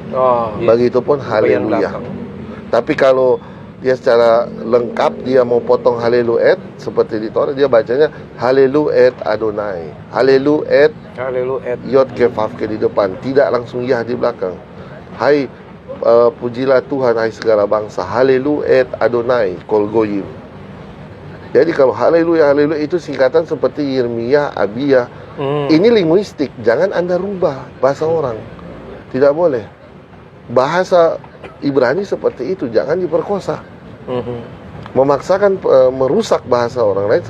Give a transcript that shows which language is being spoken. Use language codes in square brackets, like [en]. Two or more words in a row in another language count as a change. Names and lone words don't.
[id] Begitupun haleluya. Tapi kalau dia secara lengkap dia mau potong haleluet seperti di Torah, dia bacanya [he] הללו את אדוני, [id] haleluet [he] יוד הא ואו הא [id] di depan, tidak langsung Yah di belakang. Hai pujilah Tuhan hai segala bangsa, [he] הללו את אדוני כל גוים. [id] Jadi kalau haleluya itu singkatan seperti Yirmiyah, Abiyah. Ini linguistik, jangan Anda rubah bahasa orang, tidak boleh. Bahasa Ibrani seperti itu, jangan diperkosa. Memaksakan merusak bahasa orang lain.